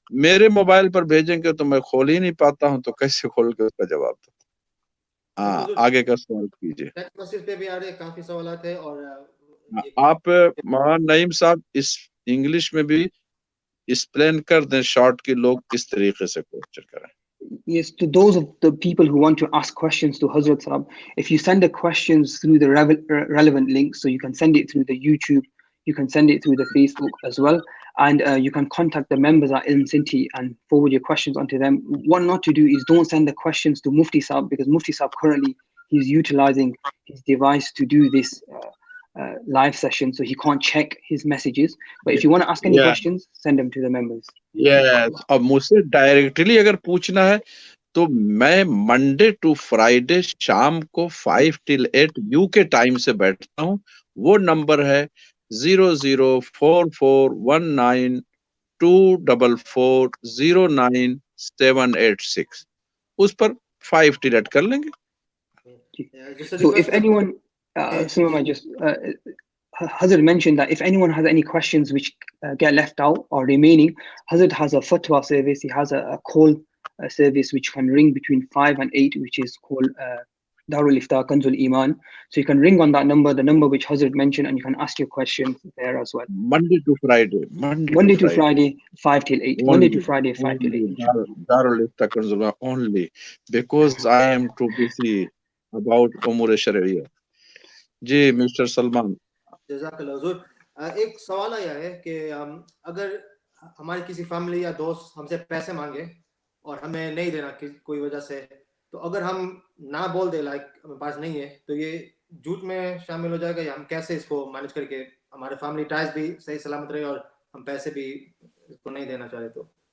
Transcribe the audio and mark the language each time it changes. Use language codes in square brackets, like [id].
[ur] میرے موبائل پر بھیجیں گے تو میں کھول ہی نہیں پاتا ہوں، تو کیسے کھول کے اس کا جواب دوں. ہاں، آگے کا سوال کیجیے. پہ بھی آ رہے کافی سوالات ہیں، اور آپ مولانا نعیم صاحب اس انگلش میں بھی ایکسپلین کر دیں شارٹ کہ لوگ کس طریقے سے کوشچن کریں. [en] Yes, to those of the people who want to ask questions to Hazrat Sahab, if you send the questions through the relevant links, so you can send it through the YouTube, you can send it through the Facebook as well, and you can contact the members at Ilm Sinti and forward your questions onto them. What not to do is don't send the questions to Mufti Sahab, because Mufti Sahab currently he's utilizing his device to do this live session, so he can't check his messages. But if you want to ask any questions, send them to the members. [ur] اب مجھ سے directly اگر پوچھنا ہے تو میں Monday to Friday شام کو [en] 5 till 8 [ur] یو کے ٹائم سے بیٹھتا ہوں. وہ نمبر ہے 00441924409786. اس پر [en] 5 till 8 [ur] کر لیں گے. [en] So if anyone, Hazrat mentioned that if anyone has any questions which get left out or remaining, Hazrat has a fatwa service. He has a call service which can ring between 5 and 8, which is called Darul Ifta Kanzul Iman. So you can ring on that number, the number which Hazrat mentioned, and you can ask your questions there as well. Monday to Friday. Monday to Friday, 5 till 8. Only, Monday to Friday, 5 till 8. Darul Ifta Kanzul Iman only, because I am too busy about Umur Sharia. [ur] جی mister Salman. جزاک اللہ حضور. ایک سوال آیا ہے کہ اگر ہماری کسی فیملی یا دوست ہم سے پیسے مانگے اور ہمیں نہیں دینا کوئی وجہ سے, تو اگر ہم نہ بول دیں لائک ہمارے پاس نہیں ہے, تو یہ جھوٹ میں شامل ہو جائے گا, یا ہم کیسے اس کو مینج کر کے ہمارے فیملی ٹائز بھی صحیح سلامت رہے اور ہم پیسے بھی اس کو نہیں دینا چاہے تو؟